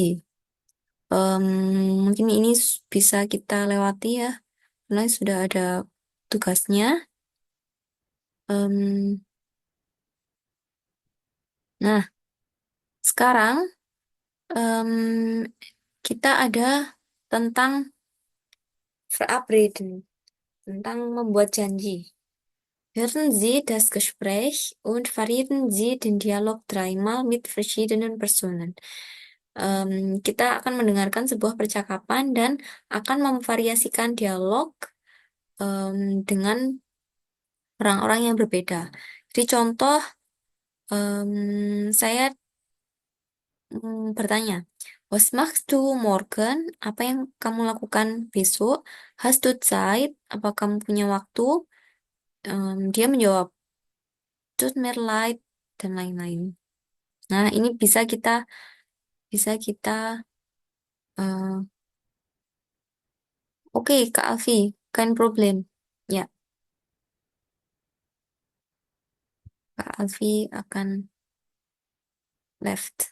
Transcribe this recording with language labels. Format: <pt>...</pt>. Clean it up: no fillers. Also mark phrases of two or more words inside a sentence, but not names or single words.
<id>Em, Mungkin ini bisa kita lewati ya, karena sudah ada tugasnya. Em, nah, sekarang em, kita ada tentang verabreden, tentang membuat janji.</id> <de>Hören Sie das Gespräch und verrieten Sie den Dialog dreimal mit verschiedenen Personen.</de> <id>Kita akan mendengarkan sebuah percakapan dan akan memvariasikan dialog dengan orang-orang yang berbeda. Jadi contoh, saya bertanya,</id> <de>Was machst du morgen?</de> <id>Apa yang kamu lakukan besok?</id> <de>Hast du Zeit?</de> <id>Apa kamu punya waktu? Dia menjawab,</id> <de>Tut mir leid,</de> <id>dan lain-lain. Nah, ini bisa kita eh, oke, Kak Alfi,</id> <de>kein problem.</de> <id>Ya, Kak Alfi akan left.</id>